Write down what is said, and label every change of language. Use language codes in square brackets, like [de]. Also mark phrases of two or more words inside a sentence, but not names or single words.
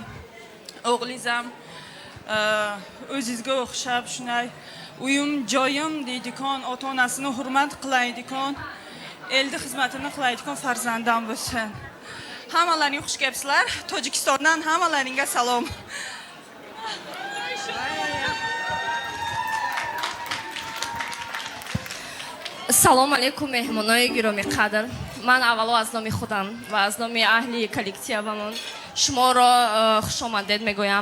[uz] O'g'lingiz ham o'zingizga o'xshab shunday uyim, joyim deydigan, ota-onasini hurmat qilaydigan, eldi xizmatini qilaydigan farzandam bo'lsin. Hammalaring xush kelibsizlar. Tojikistondan hammalaringga salom. [tg] салом алейкум меҳмонои гироми қадр. Ман аввало аз номи худам ва аз номи аҳли коллективамон шуморо хушомадед мегӯям.